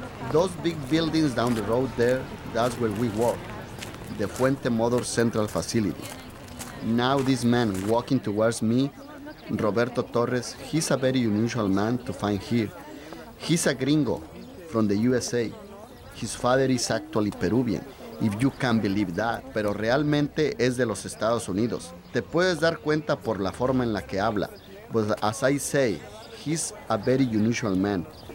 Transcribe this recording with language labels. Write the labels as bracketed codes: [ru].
[en] Those big buildings down the road there, that's where we work, the Fuente Motor Central Facility. Now this man walking towards me, Roberto Torres, he's a very unusual man to find here. He's a gringo from the USA. His father is actually Peruvian, if you can believe that. [es] Pero realmente es de los Estados Unidos. Te puedes dar cuenta por la forma en la que habla. [en] But as I say, he's a very unusual man.